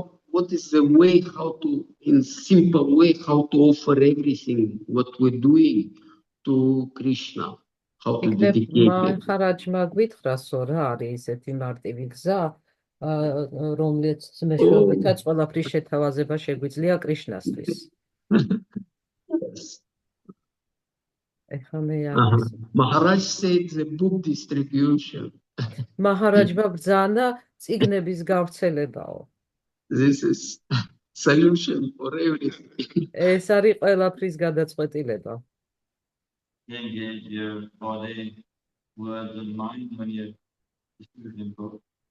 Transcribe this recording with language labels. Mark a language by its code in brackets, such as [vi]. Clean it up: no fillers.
[en] What is the way how to, in simple way, how to offer everything what we're doing to Krishna, how to dedicate it. [ka] მაჰარაჯმა გვითხრასო რა არის ესეთი მარტივი გზა, რომლიც მეშვეობითაც ყველაფრის შეთავაზება შეგვიძლია კრიშნასთვის. ეხლა მე არის. [en] Maharaj said the book distribution. [ka] მაჰარაჯმა ბრძანა წიგნების გავრცელებაო. [en] This is solution for everything. [ka] ეს არის ყველაფრის გადაწყვეტილება. [en] Engage your body, words, and mind when you're distributing book.